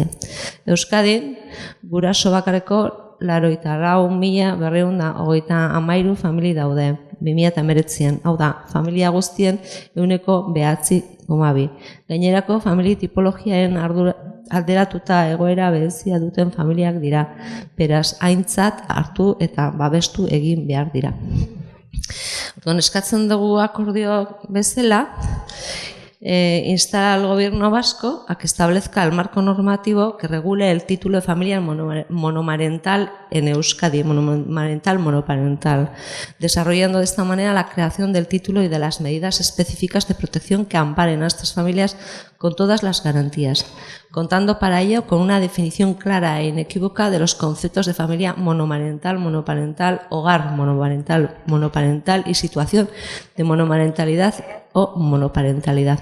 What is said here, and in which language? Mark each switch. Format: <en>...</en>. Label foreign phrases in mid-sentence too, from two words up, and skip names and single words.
<eu>Euskadin, guraso bakarreko 84.223 famili daude, 2019an, hau da, familia guztien 9,2. Gainerako famili tipologiaren alderatuta egoera berezia duten familiak dira, beraz aintzat hartu eta babestu egin behar dira. Orduan, eskatzen dugu akordio bezala,</eu> <es>insta al Gobierno vasco a que establezca el marco normativo que regule el título de familia monomarental en Euskadi, monoparental, desarrollando de esta manera la creación del título y de las medidas específicas de protección que amparen a estas familias con todas las garantías, contando para ello con una definición clara e inequívoca de los conceptos de familia monomarental, hogar monoparental y situación de monomarentalidad o monoparentalidad.</es>